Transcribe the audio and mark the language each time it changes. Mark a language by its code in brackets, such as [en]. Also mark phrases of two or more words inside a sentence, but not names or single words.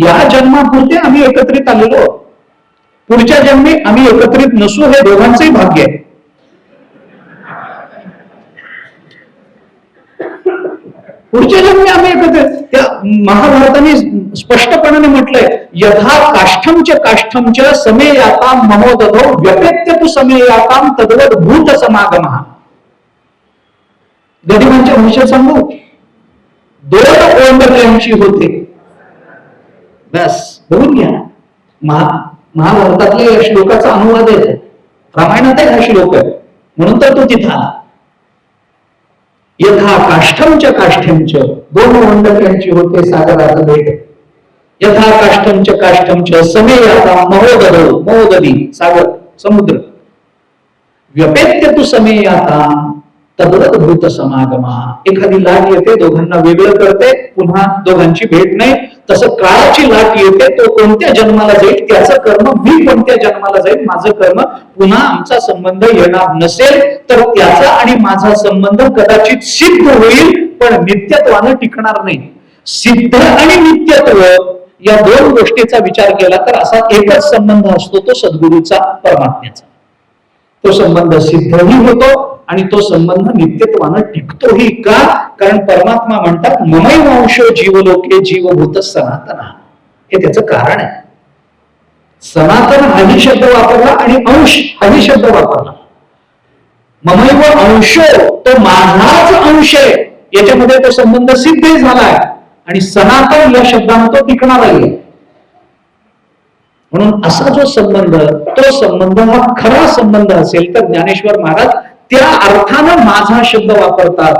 [mr] या जन्मापुरते आम्ही एकत्रित आलेलो, पुढच्या जन्मी आम्ही एकत्रित नसू हे दोघांचंही भाग्य आहे. पुढच्या जन्मी आम्ही एकत्रित. त्या महाभारताने स्पष्टपणाने म्हटलंय, [sa] यथा काष्ठमच काष्ठमच समेयाता ममोदधो व्यपेत्य तु समेयाताम तद्वद भूत समागमः. [mr] गदिमांच्या भाषेत सांगू, 2 ओंडक्यांची होते. बस बघून घ्या. महाभारतातल्या या श्लोकाचा अनुवाद आहे, रामायणात हा श्लोक आहे, म्हणून तर तो तिथं आला. [sa] यथा काष्ठमच काष्ठमच [mr] 2 ओंडक्यांची होते सागरात भेट. [sa] यथा काष्ठमच काष्ठमच समेयाता महोदधो, महोदधी सागर समुद्र, व्यपेत्य तु समेयाता तद्वद भूत समागमा. [mr] एखादी लाट येते, दोघांना वेगळं करते, पुन्हा दोघांची भेट नाही. तसं काळाची लाट येते, तो कोणत्या जन्माला जाईल त्याचं कर्म, मी कोणत्या जन्माला जाईल माझं कर्म, पुन्हा आमचा संबंध येणार नसेल तर त्याचा आणि माझा संबंध कदाचित सिद्ध होईल, पण नित्यत्वानं टिकणार नाही. सिद्ध आणि नित्यत्व या 2 गोष्टीचा विचार केला तर असा एकच संबंध असतो, तो सद्गुरूचा, परमात्म्याचा. तो संबंध सिद्धही होतो आणि तो संबंध नित्यत्वानं टिकतोही. का? कारण परमात्मा म्हणतात [sa] ममैव अंशो जीवलोके जीवभूत सनातन. [mr] हे त्याचं कारण आहे. सनातन हाही शब्द वापरला आणि अंश हाही शब्द वापरला. [sa] ममैव अंशो, [mr] तो माझाच अंश आहे, याच्यामध्ये तो संबंध सिद्ध झालाय. आणि सनातन या शब्दाने तो टिकणार आहे. म्हणून असा जो संबंध, तो संबंध हा खरा संबंध असेल तर ज्ञानेश्वर महाराज त्या अर्थानं माझा शब्द वापरतात.